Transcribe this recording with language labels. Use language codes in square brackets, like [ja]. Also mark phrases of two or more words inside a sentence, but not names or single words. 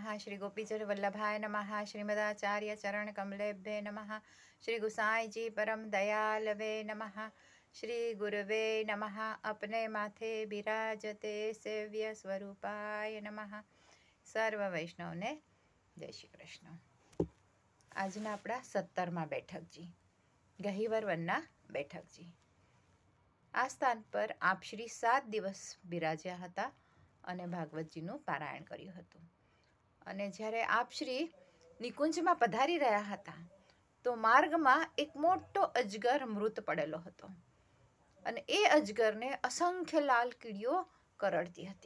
[sa] श्री गोपीचर वल्लभाय नमः। श्रीमदाचार्य चरण कमलेभ्ये नमः। श्री गुसाई जी परम दयालवे नमः। श्री गुरुवे नमः। अपने माथे बिराजते सेव्य स्वरूपाय नमः। [gu] સર્વ વૈષ્ણવ ને જય શ્રી કૃષ્ણ। આજના આપણા 17મા બેઠકજી ગહીવર વનના બેઠકજી આ સ્થાન પર આપ શ્રી 7 દિવસ બિરાજ્યા હતા અને ભાગવતજીનું પારાયણ કર્યું હતું. અને જ્યારે આપ શ્રી નિકુંજમાં પધારી રહ્યા હતા તો માર્ગમાં એક મોટો અજગર મૃત પડેલો હતો અને એ અજગરને અસંખ્ય લાલ કીડીઓ કરડતી હતી.